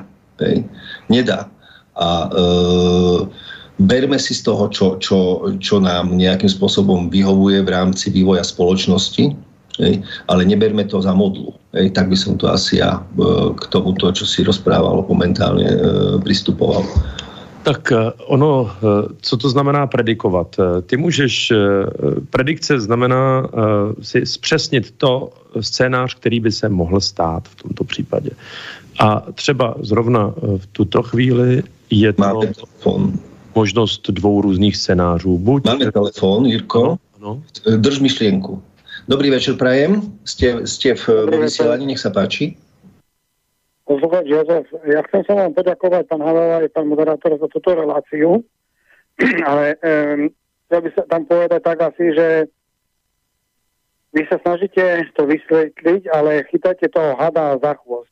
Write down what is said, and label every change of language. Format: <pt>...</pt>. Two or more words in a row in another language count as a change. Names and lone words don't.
<sk>Nedá. A berme si z toho, čo nám nejakým spôsobom vyhovuje v rámci vývoja spoločnosti, ale neberme to za modlu. Tak by som to asi ja k tomuto, čo si rozprával, momentálne pristupoval.</sk> <cs>Tak ono, co to znamená predikovat? Ty můžeš, predikce znamená si zpřesnit to scénář, který by se mohl stát v tomto případě. A třeba zrovna v tuto chvíli je to možnost dvou různých scénářů. Máme telefon, Jirko. No.</cs> <sk>Drž myšlienku. Dobrý večer, prajem. Ste v vysielaní, nech sa páči. Posluchač Jozef, ja chcem sa vám poďakovať, pán Havel aj pán moderátor, za túto reláciu, ale chcel by sa tam povedať tak asi, že vy sa snažíte to vysvetliť, ale chytáte toho hada za chvost.</sk>